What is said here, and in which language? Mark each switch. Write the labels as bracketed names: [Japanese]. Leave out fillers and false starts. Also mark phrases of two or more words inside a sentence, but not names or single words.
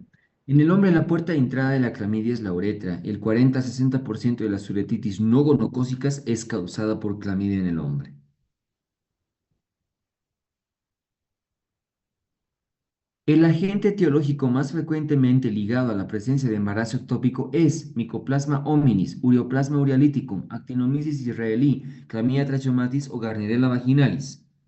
[Spanish] En el hombre, la puerta de entrada de la clamidia es la uretra. El 40 a 60% de las uretitis no gonocócicas es causada por clamidia en el hombre. El agente etiológico más frecuentemente ligado a la presencia de embarazo ectópico es Mycoplasma hominis, Ureoplasma urealyticum, Actinomyces israelí, Clamidia trachomatis o Gardnerella vaginalis.